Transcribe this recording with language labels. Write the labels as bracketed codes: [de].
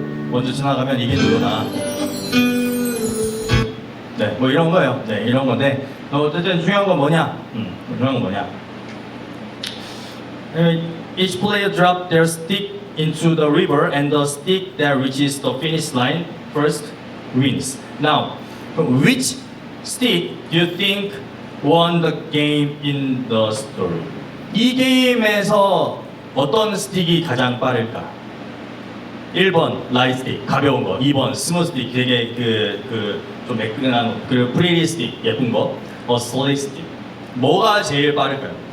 [ko] 먼저 지나가면 이기는 거다. 네, 뭐 이런 거예요. 네, 이런 건데 어쨌든 중요한 건 뭐냐? 중요한 건 뭐냐? [en] Each player drop their stick into the river, and the stick that reaches the finish line first wins. Now, which stick do you think won the game in the story? [ko] 이 게임에서 어떤 스틱이 가장 빠를까? 1번 라이트 스틱 가벼운 거, 2번 스무드 스틱 되게 좀 매끈한 거, 그리고 프리리 스틱 예쁜 거, 슬릭 스틱. 뭐가 제일 빠를까요?